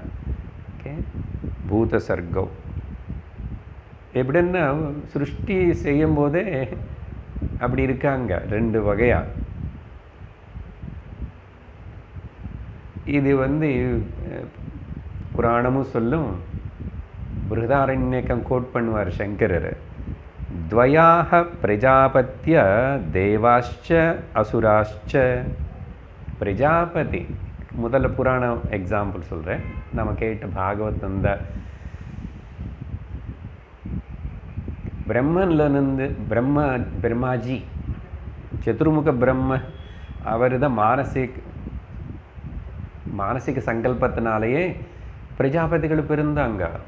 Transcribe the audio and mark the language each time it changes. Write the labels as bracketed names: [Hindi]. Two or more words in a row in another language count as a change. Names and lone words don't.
[Tamil] ஓகே, பூத சர்க்கம் எப்படின்னா சிருஷ்டி செய்யும் போதே அப்படி இருக்காங்க 2 வகையா. இது புராணமும் சொல்லும், பிருஹதாரண்யகம் கோட் பண்ணுவார் சங்கரர். [Sanskrit] द्वयाः प्रजापत्य देवाश्च असुराश्च. [Tamil] பிரஜாபதி முதல்ல புராணம் எக்ஸாம்பிள் சொல்கிறேன். நம்ம கேட்ட பாகவத் அந்த பிரம்மன்லேருந்து பிரம்மாஜி சதுர்முக பிரம்ம, அவர் தான் மானசிக சங்கல்பத்தினாலேயே பிரஜாபதிகள் பிறந்தாங்க.